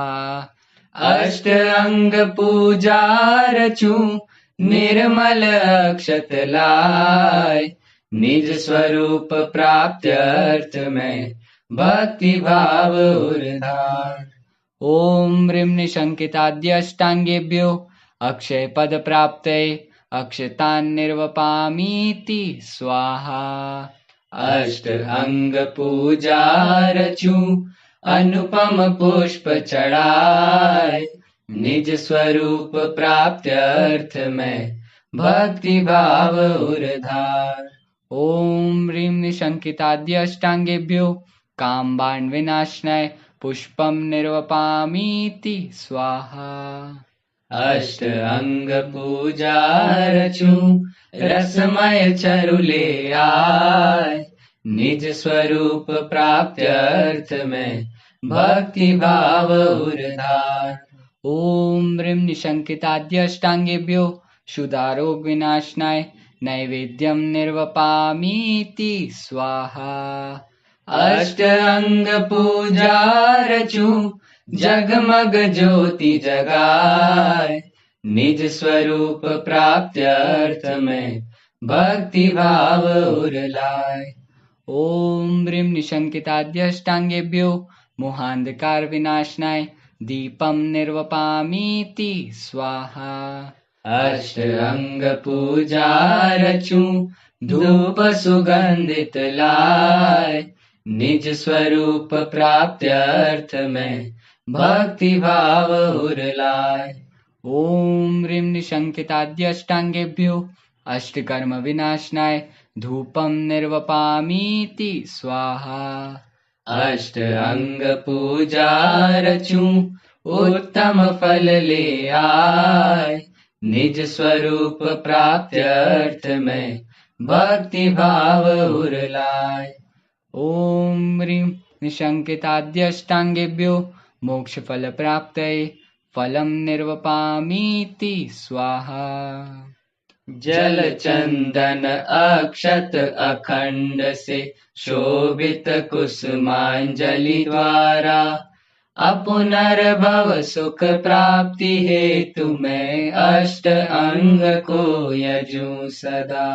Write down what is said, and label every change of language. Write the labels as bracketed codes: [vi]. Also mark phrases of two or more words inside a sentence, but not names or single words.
[hi] अष्ट अंग पूजा रचूं निर्मल अक्षत लाय, निज स्वरूप प्राप्त अर्थ में भक्ति भाव उर्धार। [sa] ओम ह्रीं निशंकिताद्यष्टांगेभ्यो अक्षय पद प्राप्तये अक्षतान् निर्वपामीति स्वाहा। [hi] अष्ट अंग पूजा रचूं अनुपम पुष्प चढ़ाए, निज स्वरूप प्राप्त अर्थ में भक्ति भाव उर्धार। [sa] ओम ह्रीं निशंकिताद्यष्टांगेभ्यो कामबाण विनाशनाय पुष्पम निर्वपामीति स्वाहा। [hi] अष्ट अंग पूजा रचू रसमय चरुले आय, निज स्वरूप प्राप्त्यर्थ में भक्ति भाव उर्धार। [sa] ओम ह्रीं निशंकिताद्यष्टांगेभ्यो क्षुधारोग विनाशनाय नैवेद्यम निर्वपामीति स्वाहा। [hi] अष्ट अंग पूजा रचू जगमग ज्योति जगाए, निज स्वरूप प्राप्त्यर्थ में भक्ति भाव उरलाय। [sa] ओम ह्रीं निशंकिताद्यष्टांगेभ्यो मोहांधकार विनाशनाय दीपम निर्वपामीति स्वाहा। [hi] अष्ट अंग पूजा रचू धूप सुगंधित लाय, निज स्वरूप प्राप्त्यर्थ में भक्ति भाव उरलाय। [sa] ओम ह्रीं निशंकिताद्यष्टांगेभ्यो अष्टकर्म विनाशनाय धूपम निर्वपामीति स्वाहा। [hi] अष्ट अंग पूजा रचू उत्तम फल ले आय, निज स्वरूप प्राप्त्यर्थ में भक्ति भाव उरलाय। [sa] ओम ह्रीं निशंकिताद्यष्टांगेभ्यो मोक्ष फल प्राप्तये फलम निर्वपामीति स्वाहा। [hi] जल चंदन अक्षत अखंड से शोभित कुसुमांजलि द्वारा, अपुनर्भव सुख प्राप्ति हेतु मैं अष्ट अंग को यजूं सदा।